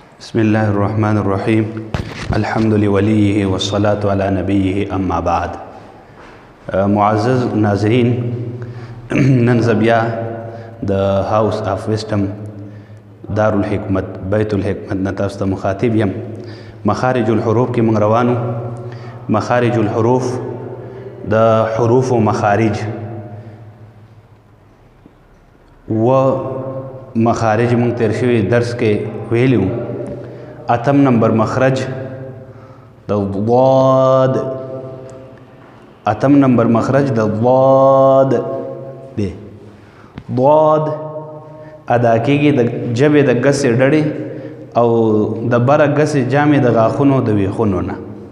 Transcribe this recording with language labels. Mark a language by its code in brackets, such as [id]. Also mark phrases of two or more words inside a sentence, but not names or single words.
[ar] بسم الله الرحمن الرحيم الحمد لوليه والصلاة على نبيه أما بعد. [ps] معزز ناظرین، نن زبیا د [en] House of Wisdom [ps] دارالحکمت بیت الحکمت نه تاسو ته مخاطب یم. [ar] مخارج الحروف [ps] کې موږ روانو. [ar] مخارج الحروف [ps] د حروف و مخارج و مخارج موږ تیر شوي درس کې ویلو. اتم نمبر مخرج د ضاد، اتم نمبر مخرج د ضاد دی. ضاد ادا کېږي د ژبې د ګسې ډډې او د بره ګسې جامې د غاښونو د ویښونو نه.